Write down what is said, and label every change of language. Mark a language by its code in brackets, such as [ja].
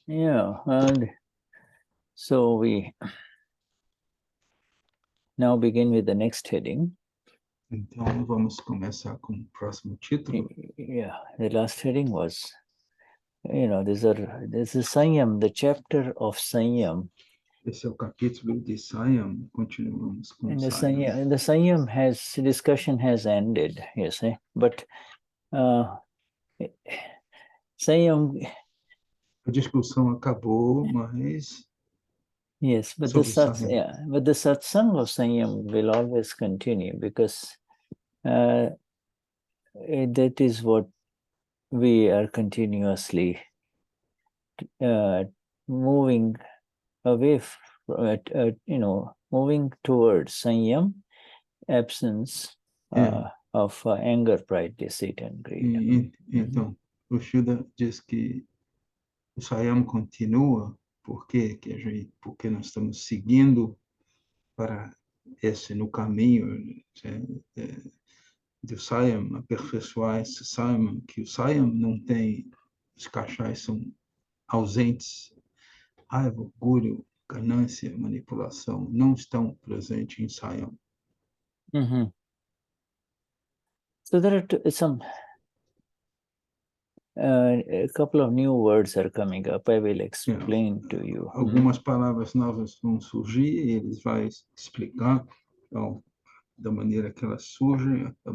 [en] Yeah, and so we now begin with the next heading. [pt] Então, vamos começar com o próximo título. [en] Yeah, the last heading was, this is Sanyam, the chapter of Sanyam. [pt] Esse é o capítulo de Sayam. Continuamos com [en] And the [pt] Sayam. [en] Sanyam discussion has ended, you see, but Sanyam. [pt] A discussão acabou, mas [en] Yes, but [pt] sobre Sayam. [en] but the satsang of Sanyam will always continue, because that is what we are continuously moving away from, moving towards Sanyam, absence of anger, pride, deceit, and greed. [pt] Então, o Shuddha diz que o Sayam continua porque nós estamos seguindo para no caminho do Sayam, aperfeiçoar esse Sayam, que o Sayam não tem, os cachais são ausentes, raiva, orgulho, ganância, manipulação, não estão presentes em Sayam. [en] So there are a couple of new words are coming up. I will explain to you. [pt] Algumas palavras novas vão surgir e eles vão explicar da maneira que elas surgem,